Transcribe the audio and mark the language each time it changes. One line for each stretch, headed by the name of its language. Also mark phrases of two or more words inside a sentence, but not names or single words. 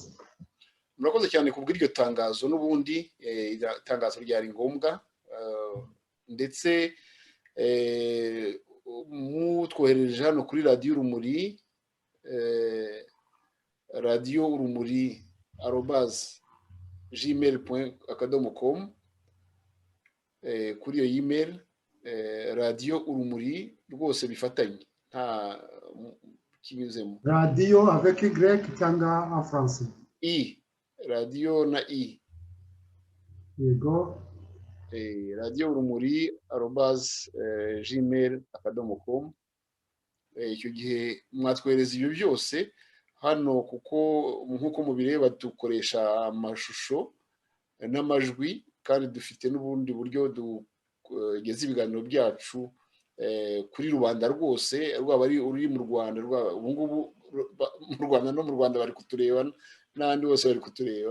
Kinyarwanda: Murakoze cyane kubw'iryo tangazo. N'ubundi itangazo ryari ngombwa, ndetse mutwohereje hano kuri Radio Urumuri, Radio Urumuri @gmail.com, kuri iyo email Radio Urumuri rwose bifatanye, nta kinyuzemo.
French: Radio avec Y cyangwa en français?
Kinyarwanda: Radio na Yego. Radio Urumuri @gmail.com. Icyo gihe mwatwereza ibyo byose hano, kuko nk'uko mubireba dukoresha amashusho n'amajwi, kandi dufite n'ubundi buryo dugeza ibiganiro byacu kuri rubanda rwose, rwaba ari uri mu Rwanda, ubu ngubu mu Rwanda no mu Rwanda bari kutureba, n'abandi bose bari kutureba.